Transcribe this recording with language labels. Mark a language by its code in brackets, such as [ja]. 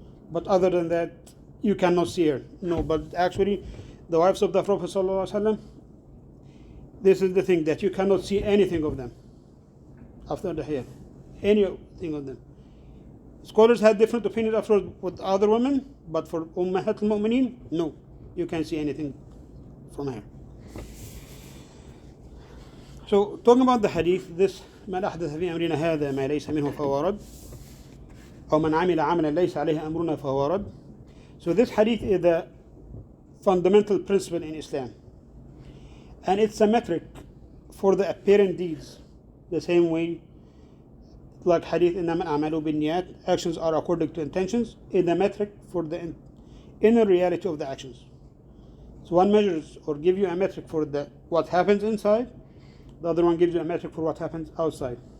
[en] But other than that, you cannot see her. No, but actually, the wives of the Prophet ﷺ, this is the thing, that you cannot see anything of them after the hair. Anything of them. Scholars had different opinions after with other women, but for Ummahat al-Mu'mineen, no, you can't see anything from her. So, talking about the hadith, this [ar] من أحدث في أمرنا هذا ما ليس منه فهو رد أو من عمل عملا ليس عليه أمرنا فهو رد. [en] So this hadith is the fundamental principle in Islam. And it's a metric for the apparent deeds. The same way, like hadith, [ar] إِنَّمَا الْأَعْمَالُ بِالنِّيَّاتِ, [en] actions are according to intentions, is the metric for the inner reality of the actions. So one measures or gives you a metric for what happens inside, the other one gives you a metric for what happens outside.